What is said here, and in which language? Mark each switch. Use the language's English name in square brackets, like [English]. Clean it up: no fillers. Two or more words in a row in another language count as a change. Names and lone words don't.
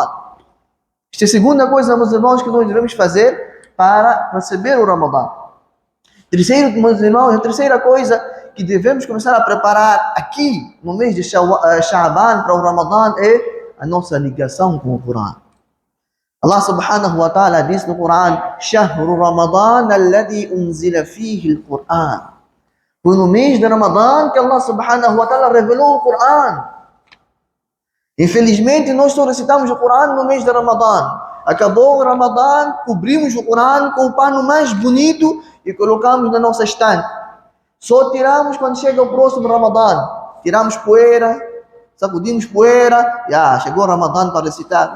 [Portuguese] Esta é a segunda coisa, meus irmãos, que nós devemos fazer para receber o Ramadã. Terceiro, meus irmãos, a terceira coisa que devemos começar a preparar aqui no mês de Sha'ban para o Ramadã é a nossa ligação com o Corão. [Arabic] الله سبحانه وتعالى [Portuguese] diz no Corão: [Arabic] "شهر رمضان الذي أنزل فيه القرآن." [Portuguese] Foi no mês de Ramadã que [Arabic] الله سبحانه وتعالى [Portuguese] revelou o Corão. Infelizmente, nós só recitamos o Corão no mês de Ramadã. Acabou o Ramadã, cobrimos o Corão com o pano mais bonito e colocamos na nossa estante. Só tiramos quando chega o próximo Ramadã. Tiramos poeira, sacudimos poeira, chegou o Ramadã para recitar.